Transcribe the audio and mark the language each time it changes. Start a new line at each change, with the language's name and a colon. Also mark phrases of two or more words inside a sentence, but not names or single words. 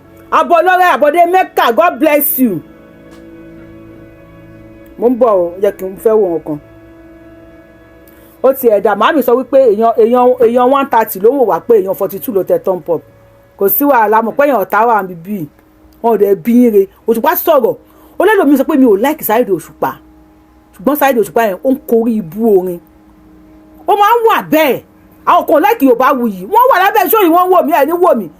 English: Abọ́lọ́rẹ́ Àbọ̀dé Mecca, God bless you.
Yoruba: Mo ń bọ̀ o, jẹ́ kí n fẹ́ wo nǹkan. Ó ti ẹ̀dá, màámi sọ wípé èèyàn, èèyàn, èèyàn one thirty ló ń wò wá pé èèyàn forty-two ló tẹ
English: thumb up.
Yoruba: Kò sí wàhálà, mọ̀ pé èèyàn ọ̀tá wà níbí. Wọn ò dẹ̀ bí yín re. Òṣùpá sọ̀rọ̀. Ó lẹ́lòmíì sọ pé mi ò like Saheed Òṣùpá. Ṣùgbọ́n Saheed Òṣùpá yẹn, ó ń korí ibú orin. Ó máa ń wà bẹ́ẹ̀. Àwọn kan like Yorùbá wuyì. Wọ́n wà lábẹ́ show yìí, wọ́n wò mí, ẹ̀ ní wò mí.